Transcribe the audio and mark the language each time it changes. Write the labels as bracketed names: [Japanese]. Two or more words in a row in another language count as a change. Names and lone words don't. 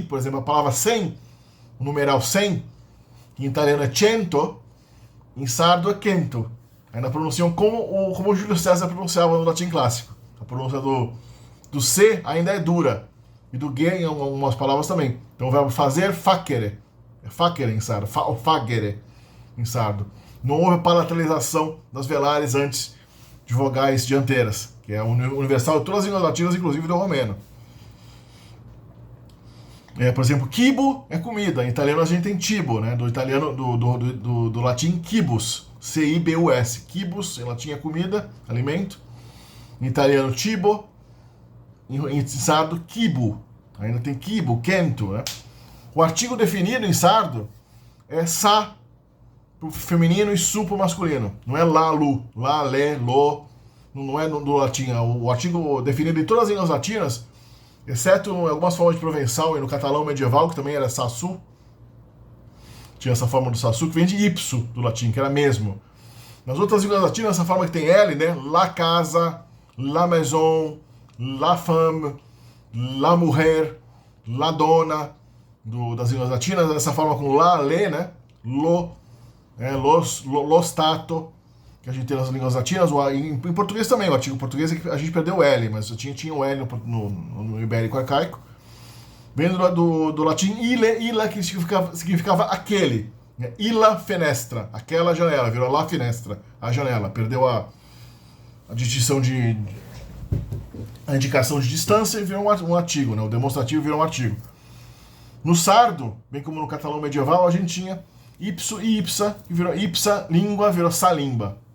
[Portuguese] Por exemplo, a palavra 100, o numeral 100, em italiano é cento, em sardo é cento. Ainda pronunciam como o Júlio César pronunciava no latim clássico. A pronúncia do C ainda é dura, e do G em algumas palavras também. Então o verbo fazer, facere. É facere em sardo, o fagere em sardo. Não houve palatalização das velares antes de vogais dianteiras, que é universal de todas as línguas latinas, inclusive do romeno. Por exemplo, quibo é comida. Em italiano a gente tem cibo, né? Do italiano, do latim quibus, C-I-B-U-S. Quibus, em latim é comida, alimento. Em italiano, cibo. Em sardo, quibo. Ainda tem quibo, quento, né? O artigo definido em sardo é sa pro feminino e su pro masculino. Não é lá, lu, lá, lé, lo. Não é do latim. O artigo definido em todas as línguas latinas, exceto em algumas formas de provençal e no catalão medieval, que também era sassu. Tinha essa forma do sassu, que vem de ipso, do latim, que era mesmo. Nas outras línguas latinas, essa forma que tem L, né? [Italian] La casa, [French] la maison, la femme, [Spanish] la mujer, [Catalan] la dona, [Portuguese] das línguas latinas, essa forma com la, le, né? [Italian] Lo, lo stato, [Portuguese] que a gente tem nas línguas latinas. Em português também, o artigo português a gente perdeu o L, mas tinha o L no ibérico arcaico. Vem do latim illa, que significava aquele. Né? [Latin] Illa fenestra, [Portuguese] aquela janela, virou [Italian] la finestra, [Portuguese] a janela. Perdeu a distinção a indicação de distância e virou um artigo, né? O demonstrativo virou um artigo. No sardo, bem como no catalão medieval, a gente tinha ipso e ipsa, que virou ipsa língua, virou salimba.